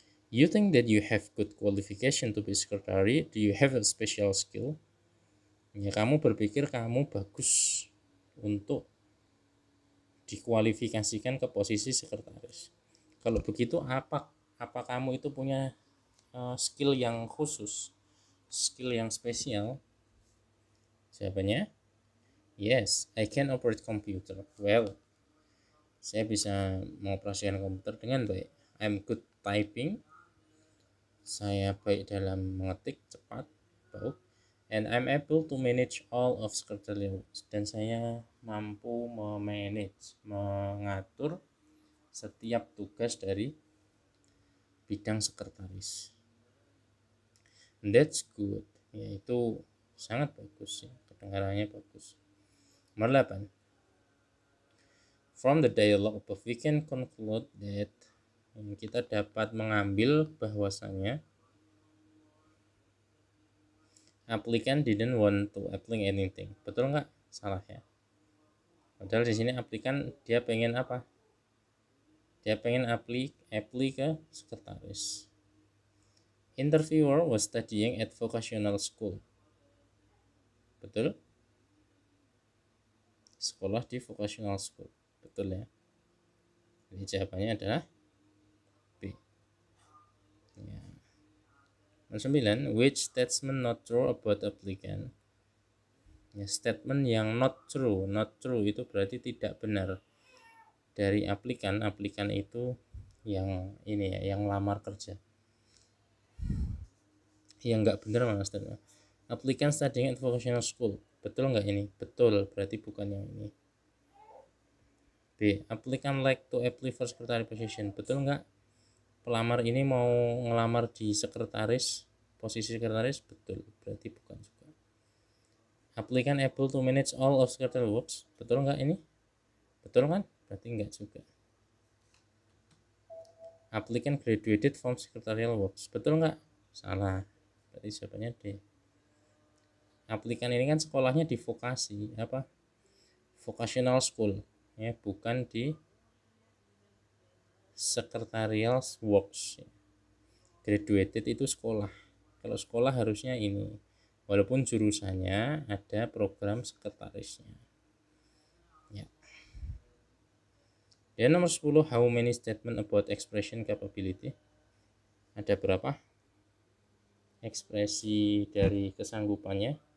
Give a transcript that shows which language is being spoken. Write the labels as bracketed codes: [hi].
[en] You think that you have good qualification to be secretary? Do you have a special skill? [id] Ya, kamu berpikir kamu bagus untuk dikualifikasikan ke posisi sekretaris. Kalau begitu apa kamu itu punya skill yang khusus, skill yang spesial? Jawabannya, [en] yes, I can operate computer well. [id] Saya bisa mengoperasikan komputer dengan baik. [en] I'm good typing. [id] Saya baik dalam mengetik cepat, baik. [en] And I'm able to manage all of secretarial works. [id] Dan saya mampu mengatur setiap tugas dari bidang sekretaris. [en] And that's good. [id] Yaitu sangat bagus ya, kedengarannya bagus. Nomor 8. [en] From the dialogue above, we can conclude that [id] kita dapat mengambil bahwasanya [en] applicant didn't want to apply anything. [id] Betul nggak? Salah ya. Padahal di sini applikan dia pengen apa? Dia pengen apply ke sekretaris. [en] Interviewer was studying at vocational school. [id] Betul? Sekolah di vocational school. Betul ya. Jadi jawabannya adalah B. Ya. [en] Nomor 9, which statement not true about applicant? [id] Ya, statement yang not true itu berarti tidak benar dari aplikan itu yang ini ya, yang lamar kerja. Yang enggak benar mana statement. [en] Applicant studying at vocational school. [id] Betul enggak ini? Betul, berarti bukan yang ini. B. [en] Applicant like to apply for secretary position. [id] Betul enggak? Pelamar ini mau ngelamar di sekretaris, posisi sekretaris? Betul, berarti bukan juga. [en] Applicant able to manage all of secretarial works. [id] Betul enggak ini? Betul kan? Berarti enggak juga. [en] Applicant graduated from secretarial works. [id] Betul enggak? Salah. Berarti jawabannya D. Applicant ini kan sekolahnya di vokasi, apa? [en] Vocational school, [id] ya, bukan di [en] secretarial works. [id] Graduated itu sekolah. Kalau sekolah harusnya ini. Walaupun jurusannya ada program sekretarisnya. Ya. Dan nomor 10, [en] how many statement about expression capability? [id] Ada berapa ekspresi dari kesanggupannya?